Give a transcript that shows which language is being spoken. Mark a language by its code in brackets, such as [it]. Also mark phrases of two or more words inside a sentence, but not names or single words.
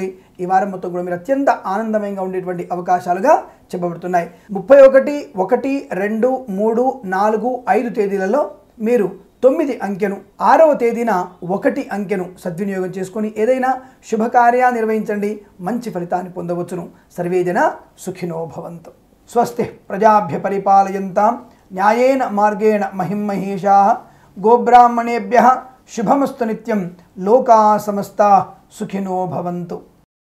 [te] ఈ వారం మొత్తం కూడా మీరు అత్యంత ఆనందమయంగా ఉండేటువంటి అవకాశాలుగా చెప్పబడుతున్నాయి। 31, 1, 2, 3, 4, 5 తేదీలలో మీరు 9 అంకెను, 6వ తేదీన 1 అంకెను సద్వినియోగం చేసుకొని ఏదైనా శుభకార్యాన్ని నిర్వహించండి। మంచి ఫలితాన్ని పొందవచ్చును। [sa] సర్వేజన సుఖినో భవంతు। స్వస్తి ప్రజాభ్య పరిపాలయంతాం న్యాయేన మార్గేణ మహిం మహేషాః గోబ్రాహ్మణేభ్యః శుభమస్తు నిత్యం లోకాః సమస్తాః సుఖినో భవంతు।